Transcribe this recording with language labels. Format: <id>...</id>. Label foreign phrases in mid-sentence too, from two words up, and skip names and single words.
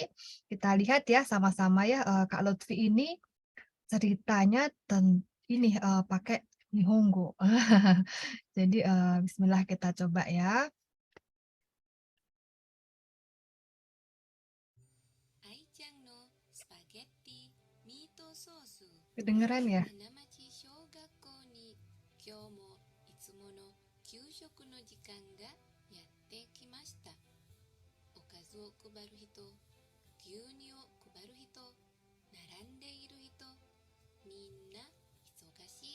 <id>Kita lihat ya sama-sama ya, Kak Lutfi ini ceritanya ini pakai Nihongo. Jadi bismillah kita coba ya. Kedengeran ya?</id> <ja>給食の時間がやってきました。おかずを配る人、牛乳を配る人、並んでいる人、みんな忙しい。</ja>